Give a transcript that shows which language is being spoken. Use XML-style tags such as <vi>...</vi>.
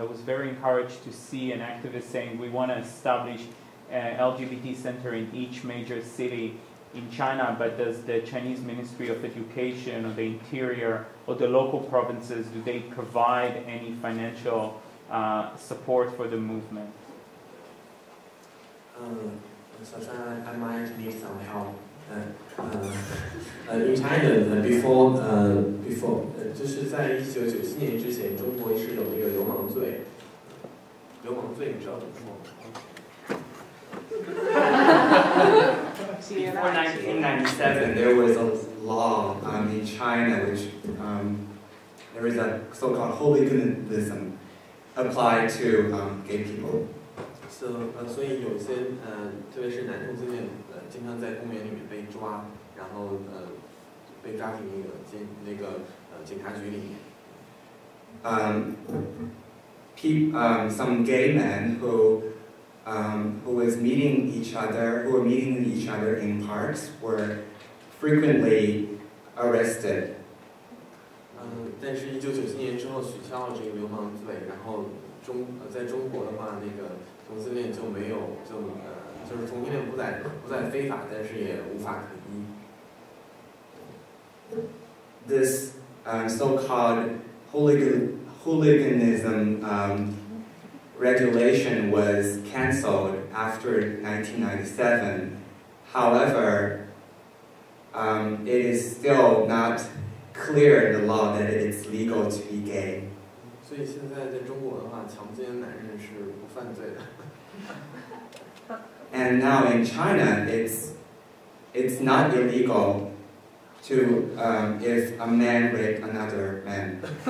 <en>I was very encouraged to see an activist saying we want to establish an LGBT center in each major city in China, but does the Chinese Ministry of Education or the Interior or the local provinces, do they provide any financial support for the movement?</en> <zh>首先</zh> <en>I might need some help. In China, before</en> <zh>就是在1997年之前，中国是有那个流氓罪。流氓罪你知道怎么说吗？</zh> <en>Before 1997, there was a law in China which there is a so-called hooliganism applied to gay people.</en> <zh>所以有些特别是男同性恋，经常在公园里面被抓，然后被抓进那个警察局里面。</zh> <en>Some gay men who were meeting each other in parks were frequently arrested.</en> <zh>但是1997年之后取消了这个流氓罪，然后在中国的话，那个同性恋就没有就是同性恋不再非法，但是也无法可依。</zh> <en>This so-called hooliganism regulation was cancelled after 1997. However, it is still not clear in the law that it's legal to be gay.</en> <zh>所以现在在中国的话，强奸男人是不犯罪的。</zh> <en>And now in China, it's not illegal to if a man raped another man.</en>